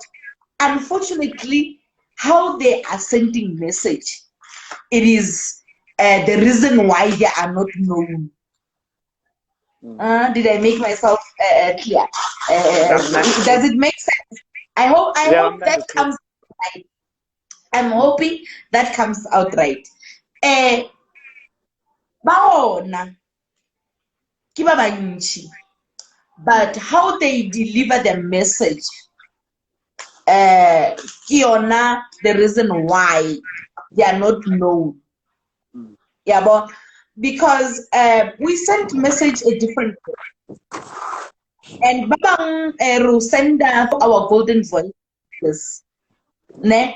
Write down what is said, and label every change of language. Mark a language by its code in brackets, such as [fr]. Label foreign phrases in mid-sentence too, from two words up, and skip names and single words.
[en] Unfortunately, how they are sending message, it is the reason why they are not known. Did I make myself clear? Does it make sense? I hope that comes right. I'm hoping that comes out right. [nso] Baona ke ba bantši, [en] but how they deliver the message, [nso] ke yona [en] the reason why they are not known. Yeah, but because we sent message a different way. And [nso] babang ro [en] send our golden voices. Ne?